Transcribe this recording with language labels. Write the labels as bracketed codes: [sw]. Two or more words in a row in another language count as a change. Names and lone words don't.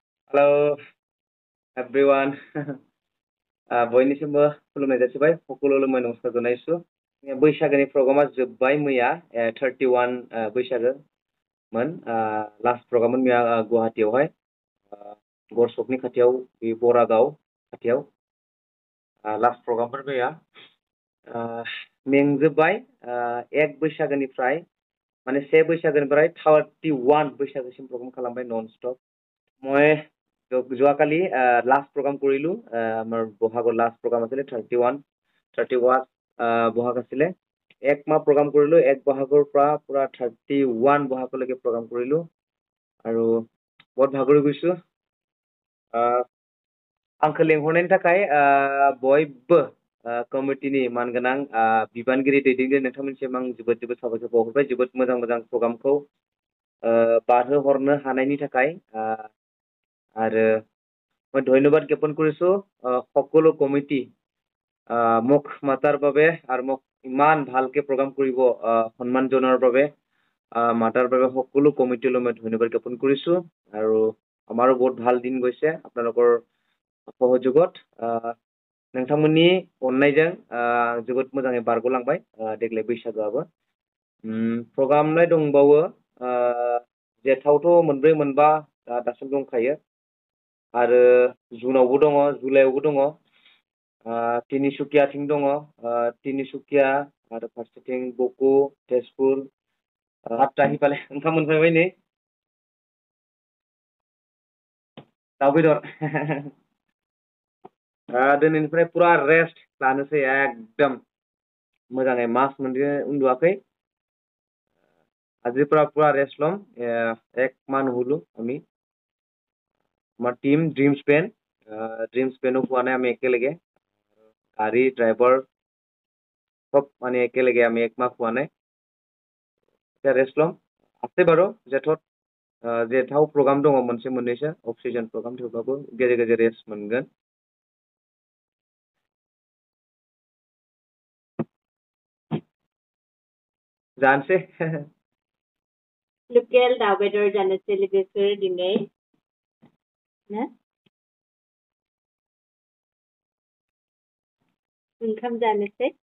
[en] Hello everyone. [brx] बयनिसिमबो खुलुमनाय जासिबाय [as] সকলোলৈ মই নমস্কাৰ জনাইছো [brx] बैसागोनि प्रग्रामा जोब्बाय मैया 31 बैसागोमोन [en] last program [brx] मैया गुवाहाटीयावहाय गरसकनि खाथियाव बे बरागाव खाथियाव [en] last program [brx] मैया मेंजोब्बाय एक बैसागोनिफ्राय माने से बैसागोनिफ्राय 31 बैसागोसिम प्रग्राम खालामबाय [en] non stop [as] মই যোৱাকালি [en] last program [as] কৰিলোঁ আমাৰ বহাগৰ [en] last program [as] আছিলে 31 বহাগ আছিলে এক মাহ প্ৰগ্ৰাম কৰিলোঁ এক বহাগৰ পৰা পুৰা 31 বহাগলৈকে প্ৰগ্ৰাম কৰিলোঁ আৰু বহুত ভাগৰি গৈছোঁ [brx] आंखौ लेंहरनायनि थाखाय बयबो कमिटिनि मानगोनां बिबानगिरि दैदेनगिरि नोंथांमोनसिम आं जोबोद जोबोद साबायखर बावहरबाय जोबोद मोजां मोजां प्रग्रामखौ बारहोहरनो हानायनि थाखाय [as] আৰু মই ধন্যবাদ জ্ঞাপন কৰিছোঁ সকলো কমিটি মোক মাতাৰ বাবে আৰু মোক ইমান ভালকে প্ৰগ্ৰাম কৰিব সন্মান জনোৱাৰ বাবে মাতাৰ বাবে সকলো কমিটিলৈ মই ধন্যবাদ জ্ঞাপন কৰিছোঁ আৰু আমাৰো বহুত ভাল দিন গৈছে আপোনালোকৰ সহযোগত [brx] नोंथांमोननि अननायजों जोबोद मोजाङै बारग'लांबाय देग्लाय बैसागोआबो प्रग्रामनाय दंबावो जेथावथ' मोनब्रै मोनबा दासिम दंखायो आरो जुनावबो दङ जुलाइआवबो दङ तिनिसुकियाथिं दङ तिनिसुकिया आरो फारसेथिं बक' तेजपुर आदथा हिफाले ओंखाम मोनफैबाय नै दाउ बेदर दिनैनिफ्राय पुरा रेस्ट लानोसै एकदम मोजाङै मास मोनसे उन्दुआखै [as] আজিৰ পুৰা ৰেষ্ট ল'ম এক মাহ নুশুলো আমি আমাৰ টিম ড্ৰিম স্পেনো পোৱা নাই আমি একেলগে গাড়ী ড্ৰাইভাৰ সব মানে একেলগে আমি একমাহ পোৱা নাই এতিয়া ৰেষ্ট ল'ম আছে বাৰু [brx] जेथाव प्रग्राम दङ मोनसे मोननैसो अक्सिजन प्रग्राम थेवब्लाबो गेजेर गेजेर रेस्ट मोनगोन जानोसै लकेल दाउ बेदर जानोसै लोगोफोर दिनै ना ओंखाम जानोसै